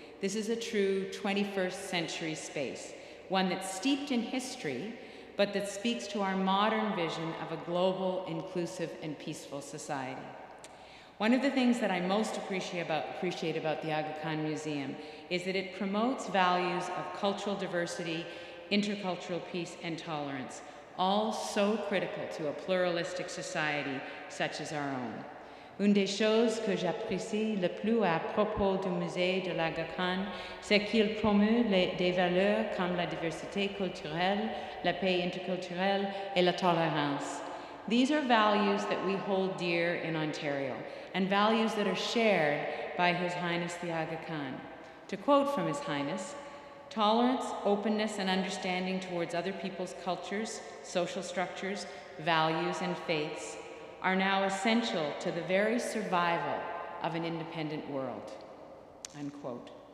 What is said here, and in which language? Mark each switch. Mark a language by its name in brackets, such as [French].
[English] This is a true 21st century space, one that's steeped in history, but that speaks to our modern vision of a global, inclusive, and peaceful society. One of the things that I most appreciate about the Aga Khan Museum is that it promotes values of cultural diversity, intercultural peace, and tolerance, all so critical to a pluralistic society such as our own. [French] Une des choses que j'apprécie le plus à propos du musée de l'Aga Khan, c'est qu'il promeut des valeurs comme la diversité culturelle, la paix interculturelle, et la tolérance. [English] These are values that we hold dear in Ontario, and values that are shared by His Highness the Aga Khan. To quote from His Highness, "Tolerance, openness, and understanding towards other people's cultures, social structures, values, and faiths are now essential to the very survival of an independent world." Unquote.